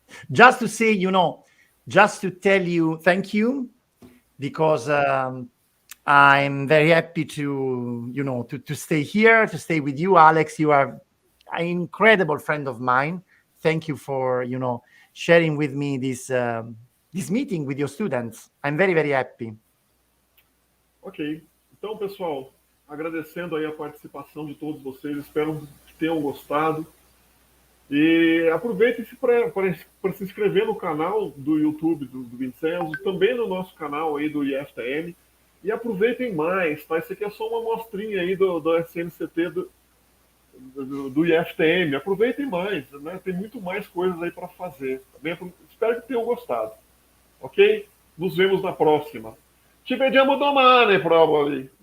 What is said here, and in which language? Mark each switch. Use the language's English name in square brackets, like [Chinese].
[English] Just to say, just to tell you thank you, because I'm very happy to to stay here, to stay with you, Alex. You are an incredible friend of mine. Thank you for sharing with me this meeting with your students. I'm very, very happy. [Portuguese] Ok, então pessoal, agradecendo aí a participação de todos vocês, espero que tenham gostado. E aproveitem-se para se inscrever no canal do YouTube do Vincenzo, também no nosso canal aí do IFTM. E aproveitem mais, tá? Isso aqui é só uma amostrinha aí do SNCT do IFTM. Aproveitem mais, né? Tem muito mais coisas aí para fazer. Tá? Espero que tenham gostado. Ok? Nos vemos na próxima. [Italian] Ci vediamo domani, [English] probably.